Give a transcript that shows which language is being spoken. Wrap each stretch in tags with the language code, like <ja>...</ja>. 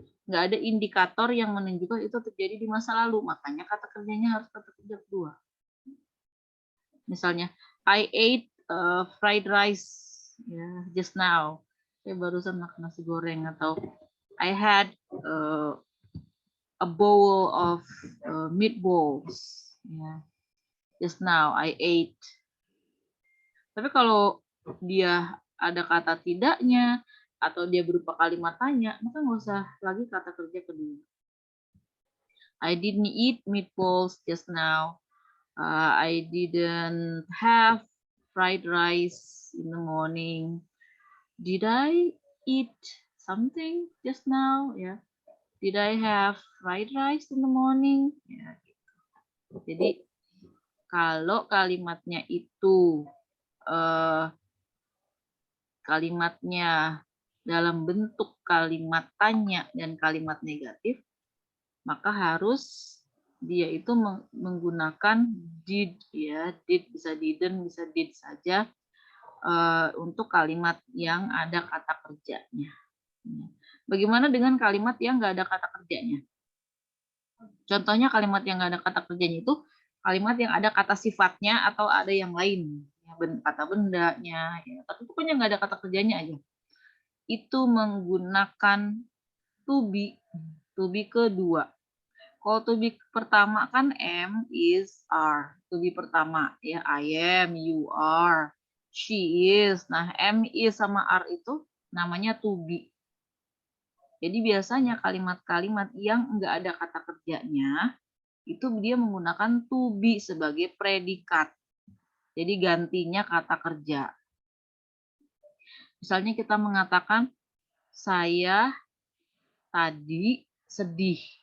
<id>Nggak ada indikator yang menunjukkan itu terjadi di masa lalu, makanya kata kerjanya harus kata kerja kedua.</id> <en>Misalnya, I ate fried rice just now.</en> <id>Saya barusan makan nasi goreng, atau</id> <en>I had a bowl of meatballs. Just now I ate.</en> <id>Tapi kalau dia ada kata tidaknya atau dia berupa kalimat tanya, maka nggak usah lagi kata kerja kedua.</id> <en>I didn't eat meatballs just now. I didn't have fried rice in the morning. Did I eat something just now? Ya. Did I have fried rice in the morning?</en> <id>Ya, gitu. Jadi kalau kalimatnya itu kalimatnya dalam bentuk kalimat tanya dan kalimat negatif, maka harus dia itu menggunakan did, ya. Did bisa didn't, bisa did saja untuk kalimat yang ada kata kerjanya. Bagaimana dengan kalimat yang nggak ada kata kerjanya? Contohnya kalimat yang nggak ada kata kerjanya itu kalimat yang ada kata sifatnya atau ada yang lain, ya, kata bendanya, ya. Tapi pokoknya nggak ada kata kerjanya aja. Itu menggunakan to be kedua. Kalau to be pertama kan am, is, are.</id> <en>To be</en> <id>pertama, ya,</id> <en>I am, you are, she is.</en> <id>Nah, am, is sama are itu namanya to be. Jadi biasanya kalimat-kalimat yang enggak ada kata kerjanya itu dia menggunakan to be sebagai predikat. Jadi gantinya kata kerja. Misalnya kita mengatakan saya tadi sedih.</id>